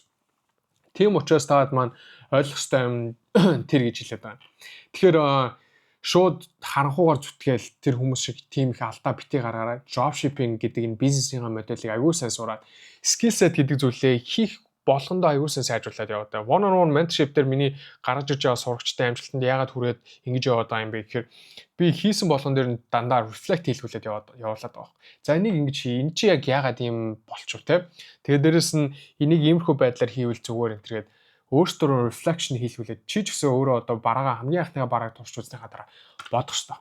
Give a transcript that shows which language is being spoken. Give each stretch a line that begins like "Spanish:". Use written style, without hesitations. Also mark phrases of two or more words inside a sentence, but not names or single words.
Mongolian: Тийм учраас таад маань ойлгох ёстой юм тэр гэж хэлээд байна. Тэгэхээр шууд харанхуугаар зүтгээл тэр хүмүүс шиг тийм их алдаа битгий гаргаараа dropshipping гэдэг энэ бизнесийн модельийг аягүй сайн сураад
English: skill set
Mongolian: гэдэг зүйлээ хийх болгондоо аягүй сайн сайжруулад яваад байгаа.
English: One-on-one mentorship
Mongolian: дээр миний гаргаж ирж байгаа сурагчтай амжилтанд яагаад хүрээд ингэж яваад байгаа юм бэ гэхээр би хийсэн болгон дээр нь дандаа reflect хийлгүүлээд явуулаад байгаа. За энийг ингэж хий. Энэ чи яг яагаад ийм болчих вэ? Тэгээд дээрэс нь энийг иймэрхүү байдлаар хийвэл зүгээр энэ төргээд өөртөө reflection хийлгүүлээд чи ч гэсэн өөрөө одоо бараагаа хамгийн анхныхаа барааг туршиж үзнийхаа дараа бодох хэрэгтэй.